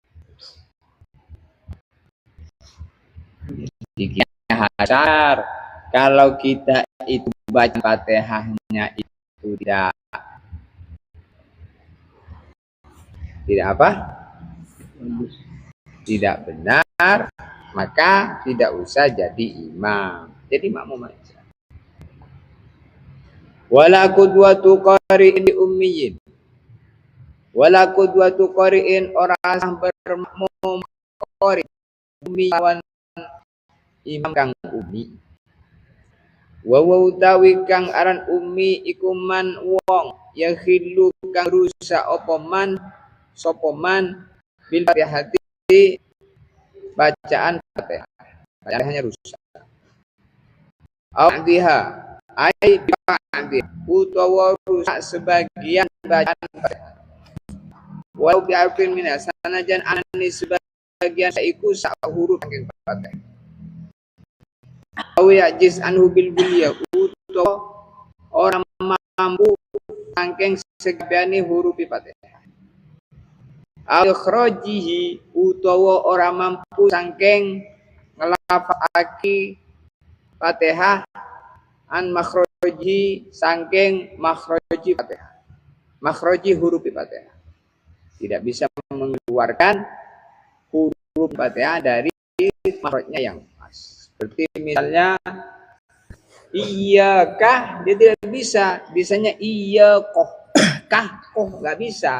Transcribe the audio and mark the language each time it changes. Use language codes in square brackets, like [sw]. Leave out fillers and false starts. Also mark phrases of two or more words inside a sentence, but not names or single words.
[id] Jadi hasar kalau kita itu baca Fatihahnya itu tidak apa? Tidak benar, maka tidak usah jadi imam. Jadi makmum aja. [ar] ولا قدوة قارئ أمي. ولا قدوة قارئ, [jv] orang bermakmum [ar] قارئ أميا [jv] imam kang ummi. Wa utawi kang aran ummi iku man wong yakhilu kang rusak apa man sapa man [ar] بالفاتحة [jv] bacaan Fatihah. [id] Bacaannya rusak. [ar] بعضها أي بعض [jv] utawa rusak sebagian bacaan Fatihah. [ar] ولو بحرف من [jv] sanajan anani sebagian saiku sak huruf saking Fatihah. [ar] أو يعجز عنه [jv] bil buliya utawa orang mampu saking sekabehane huruf Fatihah. [ar] أو إخراجه [jv] utawa orang mampu saking ngelafalake Fatihah [ar] عن مخرج [jv] saking makhraji Fatihah. [id] Makhraji huruf Fatihah. Tidak bisa mengeluarkan huruf Fatihah dari makhrajnya yang pas. Seperti misalnya iyyaka, dia tidak bisa. Bisanya iyyakoh. Koh nggak bisa.